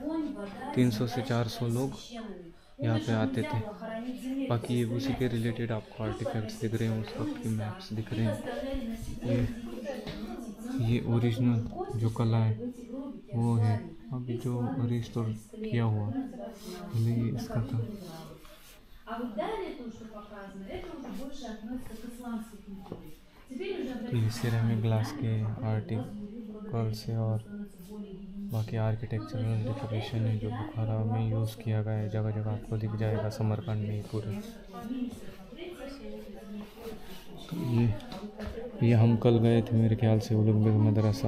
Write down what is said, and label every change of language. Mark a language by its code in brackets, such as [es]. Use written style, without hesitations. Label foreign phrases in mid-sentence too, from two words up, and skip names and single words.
[hi] 300 से 400 लोग यहाँ पे आते थे। बाकी ये उसी के रिलेटेड आपको आर्टिफैक्ट्स दिख रहे हैं, उस वक्त के मैप्स दिख रहे हैं। ये ओरिजिनल जो कला है वो है, अभी जो रिस्टोर किया हुआ ये इसका था। [ru] А вот далее то, что показано, это уже больше относится к исламской культуре. [hi] तो ये [en] ceramic glass [hi] के आर्टिकल से और बाकी [en] architectural decoration [hi] है जो बुखारा में यूज़ किया गया है। जगह जगह आपको दिख जाएगा समरकंद में पूरे। तो ये हम कल गए थे मेरे ख्याल से उलुग बेग मदरसा।